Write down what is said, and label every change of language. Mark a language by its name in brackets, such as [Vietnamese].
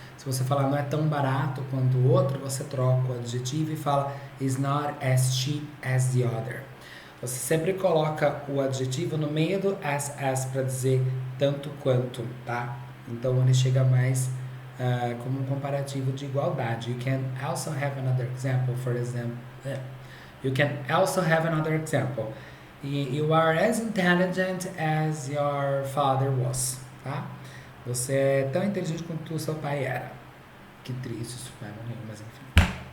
[Portuguese] Se você falar não é tão barato quanto o outro, você troca o adjetivo e fala [English] is not as cheap as the other. [Portuguese] Você sempre coloca o adjetivo no meio do as para dizer tanto quanto, tá? Então ele chega mais como um comparativo de igualdade. [English] You can also have another example, for example. You can also have another example. You are as intelligent as your father was, tá? [Portuguese] Você é tão inteligente quanto o seu pai era. Que triste isso, pai morreu, mas enfim.